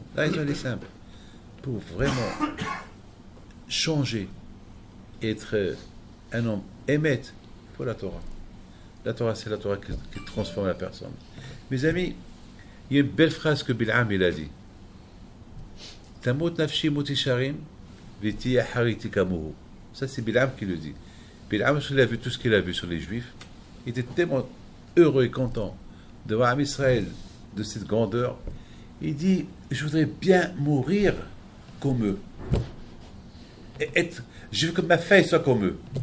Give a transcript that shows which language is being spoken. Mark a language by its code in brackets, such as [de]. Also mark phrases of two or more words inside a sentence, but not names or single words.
[fr] La raison, elle est simple. Pour vraiment changer, être un homme émettre, il faut la Torah. La Torah, c'est la Torah qui transforme la personne. Mes amis, il y a une belle phrase que Bil'am il a dit. [he] תמת נפשי מות ישרים ותהי אחריתי כמהו. [fr] Ça, c'est Bil'am qui le dit. Bil'am, il a vu tout ce qu'il a vu sur les Juifs. Il était tellement heureux et content de voir un Israël de cette grandeur. Il dit, je voudrais bien mourir comme eux. Je veux que ma fin soit comme eux.